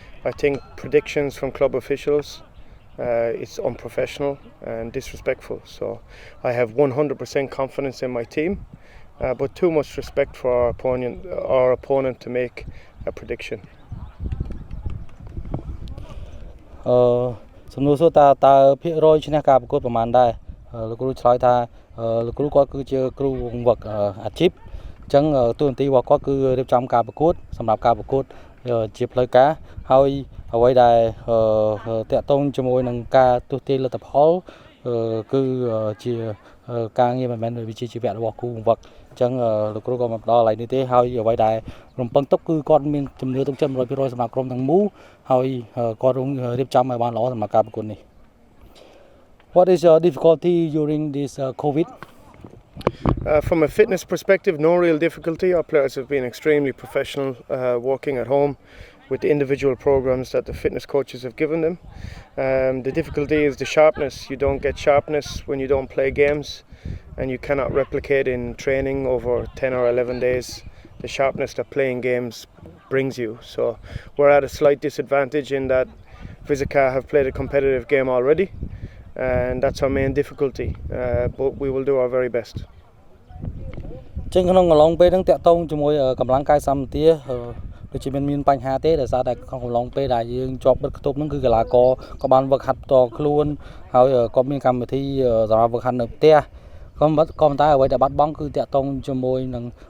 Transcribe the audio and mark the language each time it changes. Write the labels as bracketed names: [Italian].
[English] I think predictions from club officials it's unprofessional and disrespectful. So I have 100% confidence in my team, but too much respect for our opponent to make a prediction. [Khmer] សំណួរសួរតើភាគរយឈ្នះការប្រកួតប្រហែលដែរលោកគ្រូឆ្លើយថាលោកគ្រូគាត់គឺជាគ្រូវឹកអាជីពអញ្ចឹងតួនាទីរបស់គាត់គឺរៀបចំការប្រកួតសម្រាប់ការប្រកួតជាផ្លូវការហើយអ្វីដែល តាក់ទងជាមួយនឹងការទស្សន៍ទាយលទ្ធផលគឺជាការងារមិនមែនវិជ្ជាជីវៈរបស់គ្រូវឹកអញ្ចឹងលោកគ្រូក៏មិនផ្ដល់อะไรនេះទេហើយអ្វីដែលរំពឹងទុកគឺគាត់មានជំនឿទុកចិត្ត 100% សម្រាប់ក្រុមទាំងមូលហើយគាត់រៀបចំឲ្យបានល្អសម្រាប់ការប្រកួតនេះ What is your difficulty during this COVID? [English] From a fitness perspective, no real difficulty. Our players have been extremely professional working at home with the individual programs that the fitness coaches have given them. The difficulty is the sharpness. You don't get sharpness when you don't play games, and you cannot replicate in training over 10 or 11 days the sharpness that playing games brings you. So we're at a slight disadvantage in that Vizika have played a competitive game already, and that's our main difficulty, but we will do our very best. [Khmer] ចឹងក្នុងកន្លងពេលហ្នឹងតាក់ទងជាមួយកម្លាំងកាយសម្បទាដូចជាមានបញ្ហាទេដោយសារតែក្នុងកំឡុងពេលដែលយើងជាប់បិទគប់ហ្នឹងគឺកីឡាករក៏បានវឹកហាត់ផ្ទាល់ខ្លួនហើយក៏មានកម្មវិធីសម្រាប់វឹកហាត់នៅផ្ទះក៏ប៉ុន្តែអ្វីដែលបាត់បង់គឺតាក់ទងជាមួយនឹង